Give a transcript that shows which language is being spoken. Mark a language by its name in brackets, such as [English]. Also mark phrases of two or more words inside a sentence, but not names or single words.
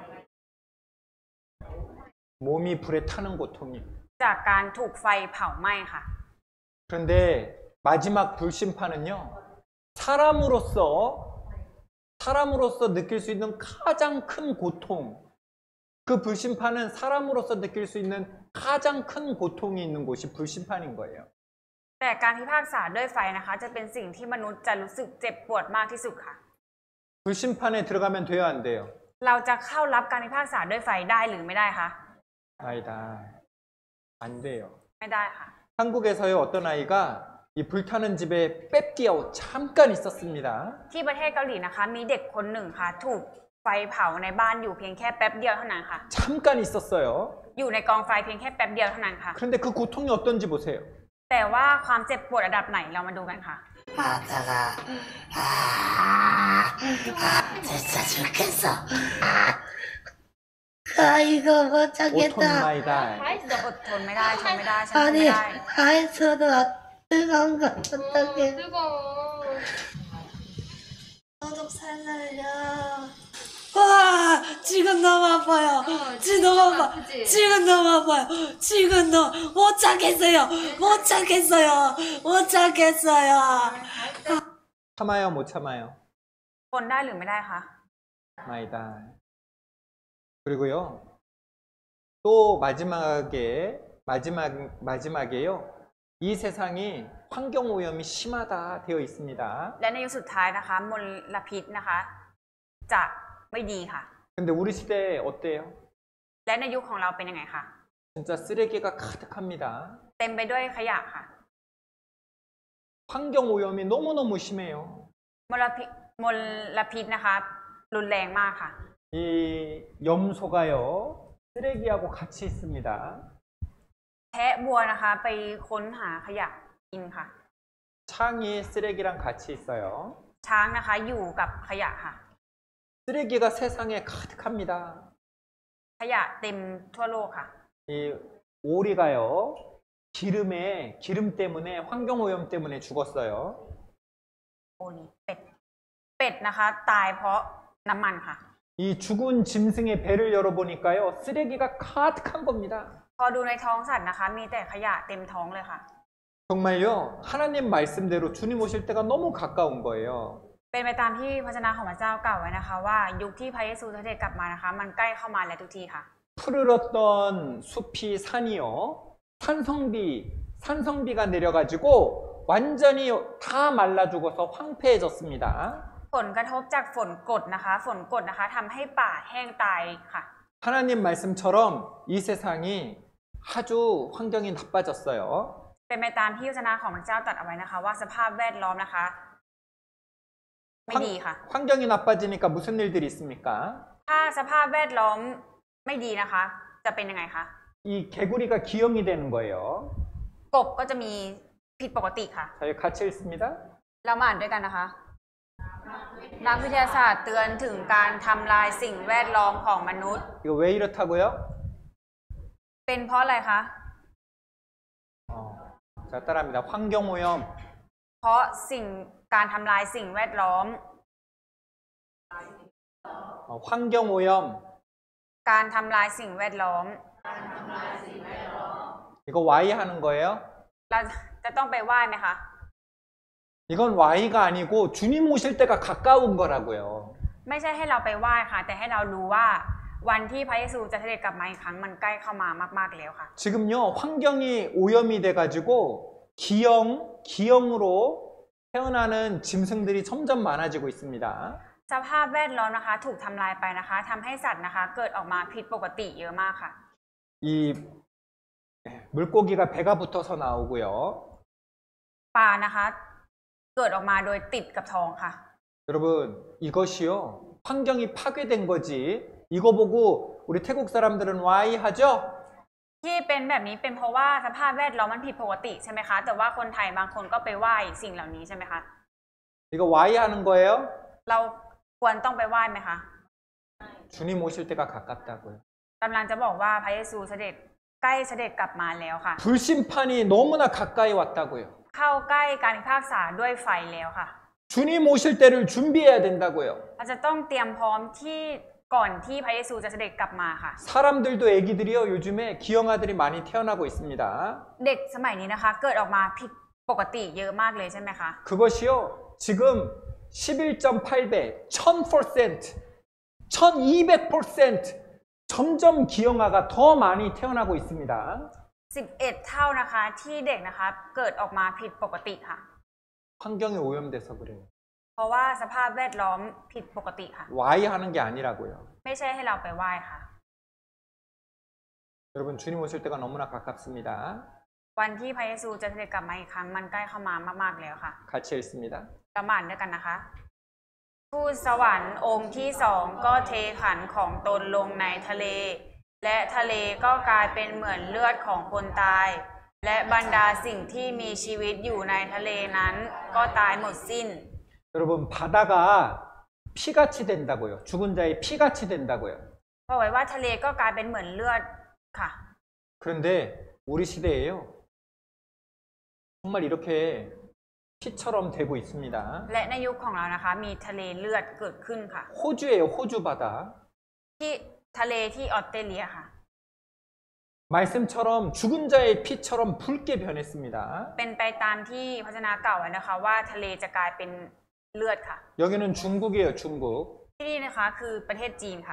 [Korean] 몸이 불에 타는 고통이에요. [Thai] จากการถูกไฟเผาไหม้ค่ะ [Korean] 그런데 마지막 불심판은요, 사람으로서 느낄 수 있는 가장 큰 고통, 그 불심판은 사람으로서 느낄 수 있는 가장 큰 고통이 있는 곳이 불심판인 거예요. [Thai] แต่การพิพากษาด้วยไฟนะคะจะเป็นสิ่งที่มนุษย์จะรู้สึกเจ็บปวดมากที่สุดค่ะ [Korean] 불심판에 들어가면 돼요, 안 돼요? [Thai] เราจะเข้ารับการพิพากษาด้วยไฟได้หรือไม่ได้คะ [Korean] 아니다. 안 돼요. [Thai] ไม่ได้ค่ะ [Korean] 한국에서요, 어떤 아이가 이 불타는 집에 뺏기어 잠깐 있었습니다. [Thai] ที่ประเทศเกาหลีนะคะมีเด็กคนหนึ่งค่ะถูกไฟเผาในบ้านอยู่เพียงแค่แป๊บเดียวเท่านั้นค่ะ [Korean] 잠깐 있었어요. [Thai] อยู่ในกองไฟเพียงแค่แป๊บเดียวเท่านั้นค่ะ [Korean] 그런데 그 고통이 어떤지 보세요. [Thai] แต่ว่าความเจ็บปวดระดับไหนเรามาดูกันค่ะ [Korean] 아빠가 진짜 죽겠어. 이거 못 참겠다. [Thai] อดทนไม่ได้. อดทนไม่ได้ทนไม่ได้ฉันทนไม่ [Korean] 아니 [Thai] ได้ [Korean] 아이스도 뜨거운 거 어떡해. 뜨거워. 너도 살려요. 와 지금 너무 아파요. 지금 너무 아파. 아프지? 지금 너무 아파요. 지금 너못 참겠어요. 못 참겠어요. 못 참겠어요. 참아요, 못 참아요? [Thai] ทนได้หรือไม่ได้คะ ไม่ได้. [Korean] 그리고요, 또 마지막에요, 이 세상이 환경오염이 심하다 되어 있습니다. [Thai] และในยุคสุดท้ายนะคะมลพิษนะคะจะไม่ดีค่ะ [Korean] 근데 우리 시대에 어때요? [Thai] และในยุคของเราเป็นยังไงคะ [Korean] 진짜 쓰레기가 가득합니다. [Thai] เต็มไปด้วยขยะค่ะ [Korean] 환경오염이 너무너무 심해요. [Thai] มลพิษนะคะรุนแรงมากค่ะ [Korean] 이 염소가요, 쓰레기하고 같이 있습니다. [Thai] แพะบัวนะคะไปค้นหาขยะกินค่ะ [Korean] 창이 쓰레기랑 같이 있어요. [Thai] ช้างนะคะอยู่กับขยะค่ะ [Korean] 쓰레기가 세상에 가득합니다. [Thai] ขยะเต็มทั่วโลกค่ะ [Korean] 이 오리가요, 기름 때문에 환경오염 때문에 죽었어요. [Thai] โอลีเป็ดนะคะตายเพราะน้ำมันค่ะ [Korean] 이 죽은 짐승의 배를 열어보니까요, 쓰레기가 가득한 겁니다. [Thai] พอดูในท้องสัตว์นะคะมีแต่ขยะเต็มท้องเลยค่ะ [Korean] 정말요, 하나님 말씀대로 주님 오실 때가 너무 가까운 거예요. [Thai] เป็นไปตามที่พระชนะของพระเจ้ากล่าวไว้นะคะว่ายุคที่พระเยซูเสด็จกลับมานะคะมันใกล้เข้ามาแล้วทุกทีค่ะ [Korean] 푸르렀던 숲이 산이요, 산성비가 내려가지고 완전히 다 말라 죽어서 황폐해졌습니다. [Thai] ผลกระทบจากฝนกรดนะคะทำให้ป่าแห้งตายค่ะ [Korean] 하나님 말씀처럼 이 세상이 아주 환경이 나빠졌어요. [Thai] เป็นไปตามที่พระชนะของพระเจ้าตรัสเอาไว้นะคะว่าสภาพแวดล้อมนะคะไม่ดีค่ะ [Korean] 환경이 나빠지니까 무슨 일들이 있습니까? [Thai] ถ้าสภาพแวดล้อมไม่ดีนะคะ จะเป็นยังไงคะ [Korean] 이 개구리가 기형이 되는 거예요. [Thai] กบก็จะมีผิดปกติค่ะ [Korean] 저희 같이 읽습니다. [Thai] เรามาอ่านด้วยกันนะคะ นักวิทยาศาสตร์เตือนถึงการทำลายสิ่งแวดล้อมของมนุษย์ [Korean] 이거 왜 이렇다고요? [Thai] เป็นเพราะอะไรคะ [Korean] 자, 따라합니다. 환경오염. [Thai] เพราะการทำลายสิ่งแวดล้อม [Korean] 환경오염. [Thai] การทำลายสิ่งแวดล้อม [Korean] 이거 Y 하는 거예요? [Thai] เราจะต้องไปไหว้ไหมคะ [Korean] 이건 Y가 아니고 주님 오실 때가 가까운 거라고요. [Thai] ไม่ใช่ให้เราไปไหว้ค่ะ แต่ให้เรารู้ว่าวันที่พระเยซูจะเสด็จกลับมาอีกครั้งมันใกล้เข้ามามากๆแล้วค่ะ [Korean] 지금요, 환경이 오염이 돼가지고 기형으로 태어나는 짐승들이 점점 많아지고 있습니다. [Thai] สภาพแวดล้อมนะคะถูกทำลายไปนะคะทำให้สัตว์นะคะเกิดออกมาผิดปกติเยอะมากค่ะ [Korean] 이 물고기가 배가 붙어서 나오고요. [Thai] ปลานะคะเกิดออกมาโดยติดกับท้องค่ะ [Korean] 여러분, 이것이요, 환경이 파괴된 거지. 이거 보고 우리 태국 사람들은 Y 하죠? [Thai] ที่เป็นแบบนี้เป็นเพราะว่าสภาพแวดล้อมมันผิดปกติใช่ไหมคะแต่ว่าคนไทยบางคนก็ไปไหว้สิ่งเหล่านี้ใช่ไหมคะ [Korean] 이거 why 하는 거예요? [Thai] เราควรต้องไปไหว้ไหมคะ [Korean] 주님 오실 때가 가깝다고요. [Thai] กำลังจะบอกว่าพระเยซูเสด็จใกล้เสด็จกลับมาแล้วค่ะ [Korean] 불심판이 너무나 가까이 왔다고요. [Thai] เข้าใกล้การพิพากษาด้วยไฟแล้วค่ะ [Korean] 주님 오실 때를 준비해야 된다고요. [Thai] เราจะต้องเตรียมพร้อมที่ก่อนที่พระเยซูจะเสด็จกลับมาค่ะ [Korean] 사람들도 애기들이요 요즘에 기형아들이 많이 태어나고 있습니다. [Thai] เด็กสมัยนี้นะคะ เกิดออกมาผิดปกติเยอะมากเลยใช่ไหมคะ [Korean] 그것이요 지금 11.8배, 1000%, 1200% 점점 기형아가 더 많이 태어나고 있습니다. [Thai] 11 เท่านะคะที่เด็กนะคะเกิดออกมาผิดปกติค่ะ [Korean] 환경이 오염돼서 그래요. [Thai] เพราะว่าสภาพแวดล้อมผิดปกติค่ะ [Korean] why 하는 게 아니라고요. [Thai] ไม่ใช่ให้เราไปไหว้ค่ะ [Korean] 여러분 주님 오실 때가 너무나 가깝습니다. [Thai] วันที่พระเยซูจะเสด็จกลับมาอีกครั้งมันใกล้เข้ามามากๆแล้วค่ะ [Korean] 같이 읽습니다. [Thai] เรามาอ่านด้วยกันนะคะทูตสวรรค์องค์ที่สองก็เทขันของตนลงในทะเล และทะเลก็กลายเป็นเหมือนเลือดของคนตาย และบรรดาสิ่งที่มีชีวิตอยู่ในทะเลนั้นก็ตายหมดสิ้น [Korean] 여러분 바다가 피같이 된다고요. 죽은 자의 피같이 된다고요. [Thai] บอกไว้ว่าทะเลก็กลายเป็นเหมือนเลือดค่ะ [Korean] 그런데 우리 시대에요. 정말 이렇게 피처럼 되고 있습니다. [Thai] และในยุคของเรานะคะมีทะเลเลือดเกิดขึ้นค่ะ [Korean] 호주예요. 호주 바다. [Thai] ที่ทะเลที่ออสเตรเลียค่ะ [Korean] 말씀처럼 죽은 자의 피처럼 붉게 변했습니다. [Thai] เป็นไปตามที่พระชนะกล่าวไว้นะคะว่าทะเลจะกลายเป็นเลือดค่ะ [Korean] 여기는 중국이에요. 중국. [Thai] ที่นี่นะคะคือประเทศจีนค่ะ